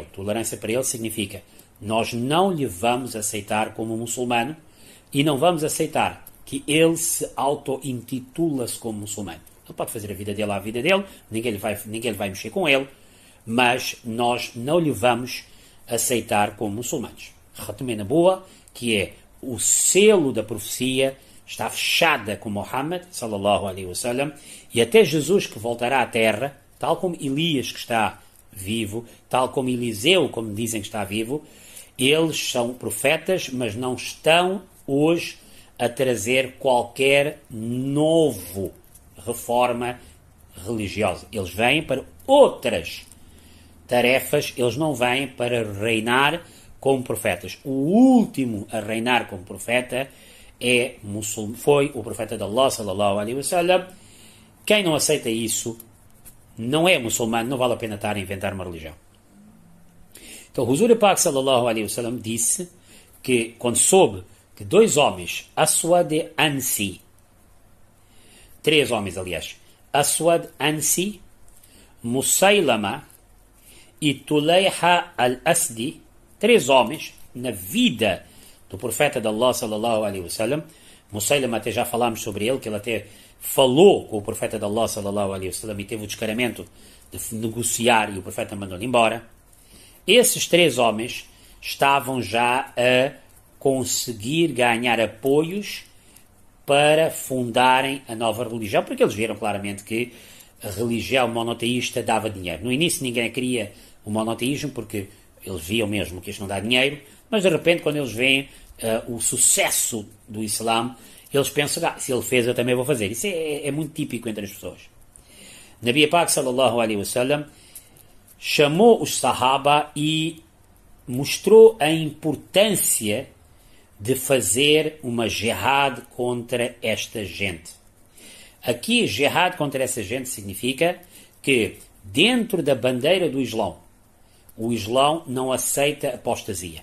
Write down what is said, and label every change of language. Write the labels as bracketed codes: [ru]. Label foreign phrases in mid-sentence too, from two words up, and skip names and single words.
[pt] Tolerância para ele significa nós não lhe vamos aceitar como muçulmano e não vamos aceitar que ele se auto-intitula-se como muçulmano. Ele pode fazer a vida dele à vida dele, ninguém lhe vai mexer com ele, mas nós não lhe vamos aceitar como muçulmanos. [ur] ختم نبوت, [pt] que é o selo da profecia, está fechada com Muhammad, [ar] صلى الله عليه وسلم, [pt] e até Jesus que voltará à terra, tal como Elias que está vivo, tal como Eliseu, como dizem que está vivo, eles são profetas, mas não estão hoje a trazer qualquer novo reforma religiosa. Eles vêm para outras tarefas, eles não vêm para reinar como profetas. O último a reinar como profeta foi o profeta de Allah, [ar] صلى الله عليه وسلم. [pt] Quem não aceita isso não é muçulmano, não vale a pena estar a inventar uma religião. Então, o [ur] حضور پاک, [ar] صلى الله عليه وسلم, [pt] disse que, quando soube que dois homens, Aswad Ansi, três homens, aliás, Aswad Ansi, Musaylama e Tulayha al-Asdi, três homens, na vida do profeta de Allah, [ar] صلى الله عليه وسلم. [pt] Musaylama, até já falámos sobre ele, que ele até falou com o profeta de Allah, [ar] صلى الله عليه وسلم, [pt] e teve o descaramento de negociar, e o profeta mandou-lhe embora. Esses três homens estavam já a conseguir ganhar apoios para fundarem a nova religião, porque eles viram claramente que a religião monoteísta dava dinheiro. No início ninguém queria o monoteísmo, porque eles viam mesmo que isto não dá dinheiro, mas de repente, quando eles veem o sucesso do Islã, eles pensam, se ele fez, eu também vou fazer. Isso é muito típico entre as pessoas. [ur] نبی پاک, [ar] صلى الله عليه وسلم, [pt] chamou os Sahaba e mostrou a importância de fazer uma jihad contra esta gente. Aqui, jihad contra essa gente significa que, dentro da bandeira do Islão, o Islão não aceita apostasia.